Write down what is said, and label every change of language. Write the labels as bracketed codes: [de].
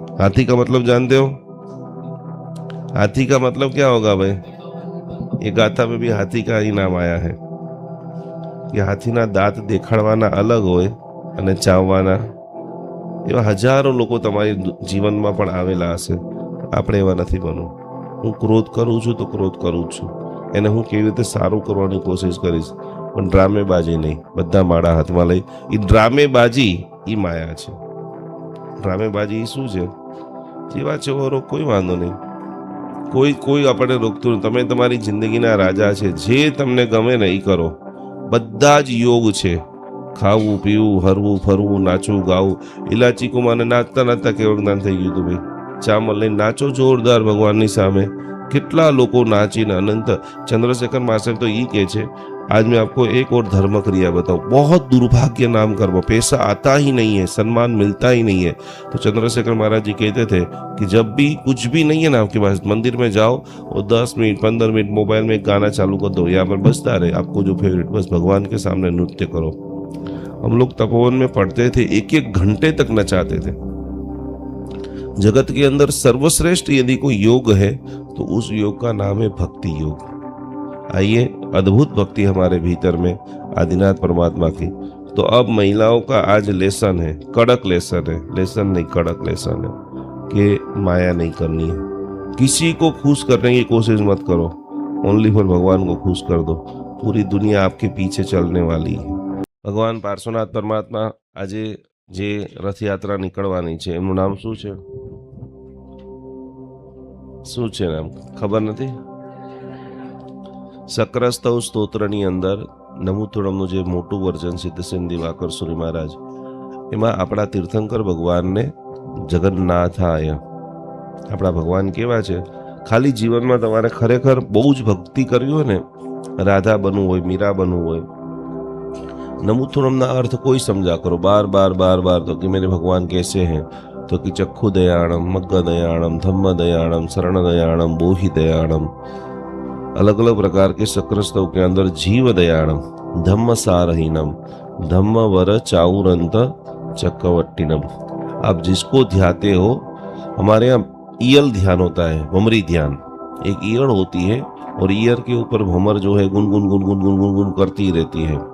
[hi] हाथी का मतलब जानते हो? हाथी का मतलब क्या होगा भाई? ये गाथा में भी हाथी का ही नाम आया है कि हाथीना दांत देखाड़वाना अलग [gu] હોય અને ચાવવાના એવા હજારો લોકો તમારી જીવનમાં પણ આવેલા હશે। આપણે એવા નથી બનવું। હું ક્રોધ કરું છું તો ક્રોધ કરું છું, એને હું કેવી રીતે સારું કરવાની કોશિશ કરીશ, પણ ડ્રામેબાજી નહીં। બધા માળા હાથમાં લઈ એ ડ્રામેબાજી એ માયા છે। ડ્રામેબાજી શું છે? જેવા ચેવો કોઈ વાંધો નહીં, કોઈ આપણે રોકતું નહીં। તમે તમારી જિંદગીના રાજા છે, જે તમને ગમે ને એ કરો। બધા જ યોગ છે, ખાવું પીવું હરવું ફરવું નાચવું ગાવું। ઇલાચી કુમારને નાચતા નાચતા કેવું જ્ઞાન થઈ ગયું હતું ભાઈ। ચામલ લઈને નાચો જોરદાર ભગવાનની સામે। કેટલા લોકો નાચીને અનંત। ચંદ્રશેખર માસ્ટર તો એ કહે છે, [hi] आज मैं आपको एक और धर्म क्रिया बताऊं, बहुत दुर्भाग्य नाम कर्म, पैसा आता ही नहीं है, सम्मान मिलता ही नहीं है। तो चंद्रशेखर महाराज जी कहते थे कि जब भी कुछ भी नहीं है ना आपके पास, मंदिर में जाओ और 10 मिनट 15 मिनट मोबाइल में गाना चालू कर दो, यहाँ पर बजता रहे आपको जो फेवरेट, बस भगवान के सामने नृत्य करो। हम लोग तपोवन में पढ़ते थे, 1-1 घंटे तक नचाते थे। जगत के अंदर सर्वश्रेष्ठ यदि कोई योग है तो उस योग का नाम है भक्ति योग। आइए, अद्भुत भक्ति हमारे भीतर में आदिनाथ परमात्मा की। तो अब महिलाओं का आज लेसन है, कड़क लेसन है, लेसन नहीं कड़क लेसन है कि माया नहीं करनी है। किसी को खुश करने की कोशिश मत करो, ओनली फॉर भगवान को खुश कर दो। पूरी दुनिया आपके पीछे चलने वाली है। [gu] ભગવાન પાર્શ્વનાથ પરમાત્મા આજે જે રથયાત્રા નીકળવાની છે એમનું નામ શું છે? શું છે નામ ખબર નથી? સક્રસ્તવ સ્તોત્રની અંદર નમુથુડમનું જે મોટું વર્જન સિદ્ધસેન દિવાકર સુરી મહારાજ, એમાં આપણા તીર્થંકર ભગવાનને જગન્નાથાય, આપણા ભગવાન કેવા છે? ખાલી જીવનમાં તમારે ખરેખર બહુ જ ભક્તિ કરવી હોય ને, રાધા બનવું હોય, મીરા બનવું હોય, [hi] नमुथुरम अर्थ कोई समझा करो बार बार बार बार, तो कि मेरे भगवान कैसे हैं? तो कि चक्षु दयाणम, मग्ग दयाणम, धम्म दयाणम, शरण दयाणम, बोहि दयाणम, अलग अलग प्रकार के सक्र के अंदर जीव दयाणम, धम्म सारहीनम, धम्म वर चाउरंत चक्रवट्टिनम। आप जिसको ध्याते हो, हमारे यहाँ ईयल ध्यान होता है, भमरी ध्यान, एक ईयड़ होती है और ईयर के ऊपर भमर जो है गुनगुन गुनगुन गुनगुन गुन करती ही रहती है।